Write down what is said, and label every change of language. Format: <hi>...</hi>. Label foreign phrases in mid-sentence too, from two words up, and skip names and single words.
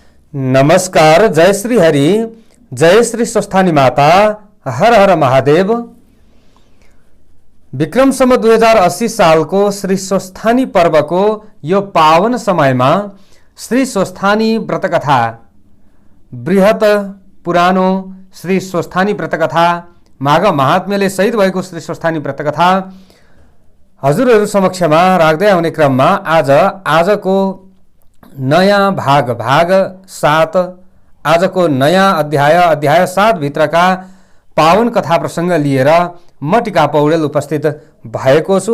<ne>नमस्कार। जय श्री हरि, जय श्री स्वस्थानी माता, हर हर महादेव। विक्रम सम्वत 2080 सालको श्री स्वस्थानी पर्वको यो पावन समयमा श्री स्वस्थानी व्रतकथा, बृहत पुरानो श्री स्वस्थानी व्रतकथा, माघ महात्म्यले सहित भएको श्री स्वस्थानी व्रतकथा हजुरहरू समक्षमा राख्दै आउने क्रममा आजको नयाँ भाग 7, आजको नयाँ अध्याय 7 भित्रका पावन कथा प्रसंग लिएर म टिका पौडेल उपस्थित भएको छु।</ne>